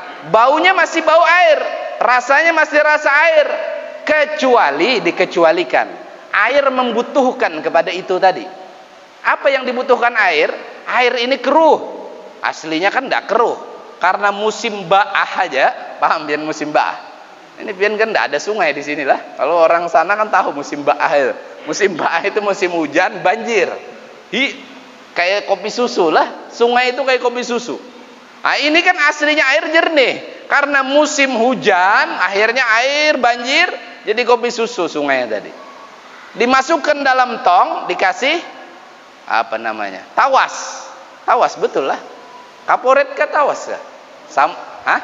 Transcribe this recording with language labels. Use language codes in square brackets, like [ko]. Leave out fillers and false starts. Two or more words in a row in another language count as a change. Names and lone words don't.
[id] Baunya masih bau air, rasanya masih rasa air, kecuali dikecualikan. Air membutuhkan kepada itu tadi. Apa yang dibutuhkan air? Air ini keruh. Aslinya kan tidak keruh. Karena musim ba'ah aja, paham pian musim ba'ah? Ini pian kan tidak ada sungai di sini lah. Kalau orang sana kan tahu musim ba'ah itu. Musim ba'ah itu musim hujan, banjir. Kayak kopi susu lah. Sungai itu kayak kopi susu. Nah, ini kan aslinya air jernih. Karena musim hujan, akhirnya air banjir, jadi kopi susu sungainya tadi. Dimasukkan dalam tong, dikasih apa namanya? Tawas. Tawas betul lah. Kaporet ke tawas kah? Hah?